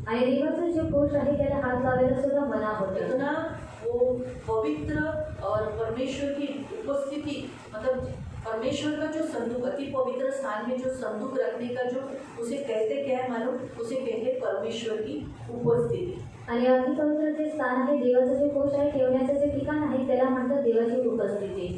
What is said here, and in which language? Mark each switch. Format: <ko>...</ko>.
<mr>आणि देवाचं जे कोष आहे त्याला हात लावायला सुद्धा मना होतं.</mr> <hi>इतना वो पवित्र और परमेश्वर की उपस्थिति, मतलब परमेश्वर का जो संदूक, अति पवित्र स्थान में जो संदूक रखने का जो उसे कहते क्या है मालूम, उसे कहते परमेश्वर की उपस्थिति.</hi> <mr>आणि अति पवित्र जे स्थान आहे, देवाचं जे कोष आहे, ठेवण्याचं जे ठिकाण आहे त्याला म्हणतात देवाची उपस्थिती,</mr>